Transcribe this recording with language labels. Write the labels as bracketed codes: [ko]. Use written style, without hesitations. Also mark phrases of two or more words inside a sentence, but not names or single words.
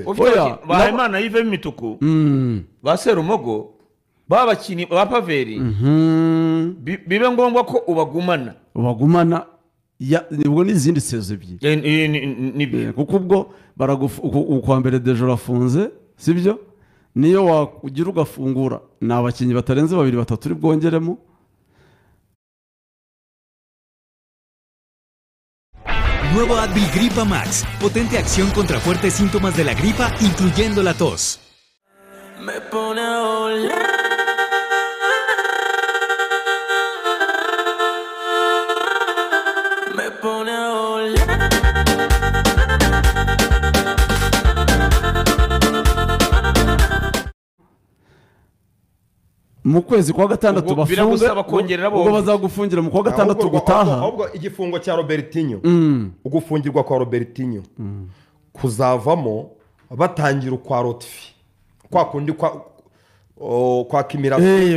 [rw] Bahayimana Yves b'imituku ba Serumogo babakinnyi ba Paveri bibe ngombwa ko ubagumana ubwo n'izindi sezo ebyiri kuko ubwo ukwa mbere deje urafunze sibyo niyo wagira ugafungura ni abakinnyi batarenze 2-3 uri bwongeremo. [es] Nuevo Advil Gripa Max, potente acción contra fuertes síntomas de la gripa, incluyendo la tos. Me pone a oler. Me pone a oler. [rw] Mu kwezi kwa gatandatu bafunze ubwo bazagufungira mu kwa gatandatu gutaha ahubwo igifungo cya Robertinho ugufungirwa kwa Robertinho kuzavamo batangira ukwa Rotifi kwa kundi kwa Kimirasi